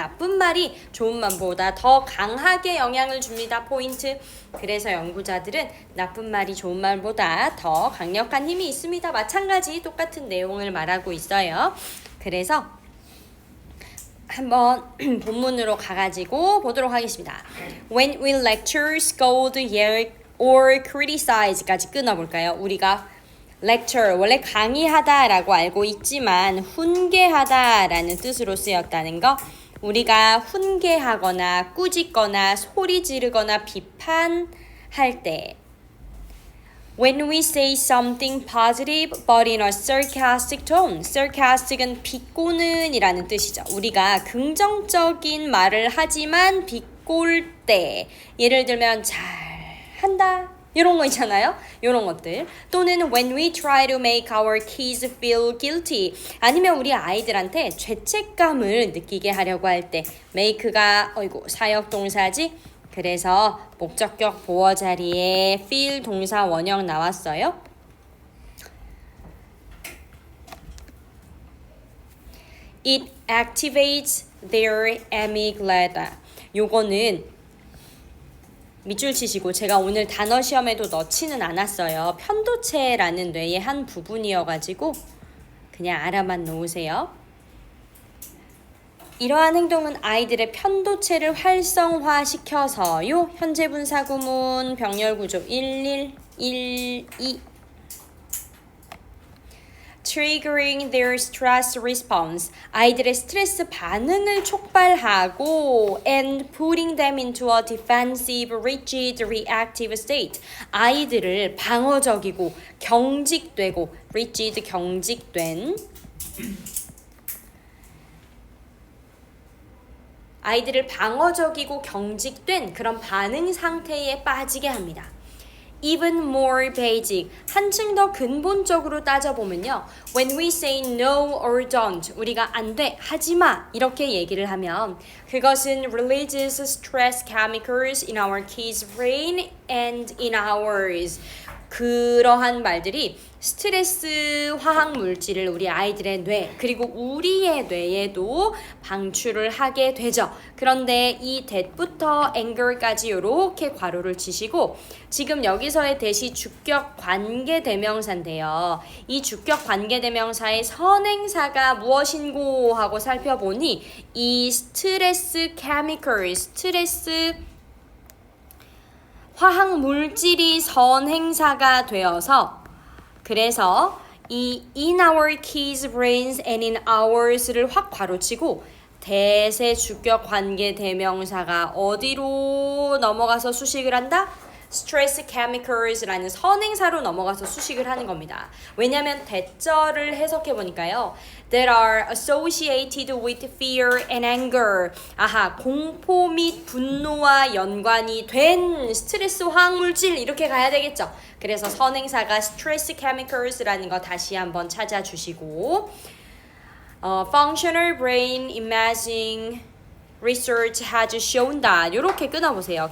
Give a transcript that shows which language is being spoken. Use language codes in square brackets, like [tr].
[ko] 나쁜 말이 좋은 말보다 더 강하게 영향을 줍니다. 포인트. 그래서 연구자들은 나쁜 말이 좋은 말보다 더 강력한 힘이 있습니다. 마찬가지 똑같은 내용을 말하고 있어요. 그래서 한번 본문으로 가가지고 보도록 하겠습니다. [en] When we lecture, scold, yell, or criticize까지 [ko] 끊어볼까요? 우리가 lecture, 원래 강의하다라고 알고 있지만 훈계하다라는 뜻으로 쓰였다는 거. 우리가 훈계하거나 꾸짖거나 소리 지르거나 비판할 때 [en] When we say something positive but in a sarcastic tone. [ko] sarcastic은 비꼬는 이라는 뜻이죠. 우리가 긍정적인 말을 하지만 비꼴 때 예를 들면 잘한다 이런 거 있잖아요. 이런 것들. 또는 [en] when we try to make our kids feel guilty. [ko] 아니면 우리 아이들한테 죄책감을 느끼게 하려고 할 때 make가 사역 동사지. 그래서 목적격 보어 자리에 feel 동사 원형 나왔어요. [en] It activates their amygdala. [ko] 요거는 밑줄 치시고 제가 오늘 단어 시험에도 넣지는 않았어요. 편도체라는 뇌의 한 부분이어가지고 그냥 알아만 놓으세요. 이러한 행동은 아이들의 편도체를 활성화시켜서요. 현재 분사 구문 병렬 구조 1112 [en] triggering their stress response. [ko] 아이들의 스트레스 반응을 촉발하고 [en] and putting them into a defensive, rigid, reactive state. [ko] 아이들을 방어적이고 경직되고 rigid 경직된 아이들을 방어적이고 경직된 그런 반응 상태에 빠지게 합니다. [en] Even more basic, [ko] 한층 더 근본적으로 따져보면요. [en] When we say no or don't, [ko] 우리가 안 돼, 하지 마 이렇게 얘기를 하면 그것은 [en] releases stress chemicals in our kids' brain and in ours. [ko] 그러한 말들이 스트레스 화학 물질을 우리 아이들의 뇌 그리고 우리의 뇌에도 방출을 하게 되죠. 그런데 이 that부터 anger까지 이렇게 괄호를 치시고 지금 여기서의 that이 주격 관계대명사인데요. 이 주격 관계대명사의 선행사가 무엇인고 하고 살펴보니 이 스트레스 chemical, 스트레스 화학 물질이 선행사가 되어서 그래서 이 [en] in our kids' brains and in ours [ko] 를 확 괄호치고 대세 주격 관계 대명사가 어디로 넘어가서 수식을 한다? stress chemicals라는 선행사로 넘어가서 수식을 하는 겁니다. 왜냐하면 대절을 해석해 보니까요. [en] that are associated with fear and anger. [ko] 아하, 공포 및 분노와 연관이 된 스트레스 화학물질 이렇게 가야 되겠죠. 그래서 선행사가 stress chemicals라는 거 다시 한번 찾아주시고 [en] functional brain imaging research has shown [ko] 다. 이렇게 끊어보세요.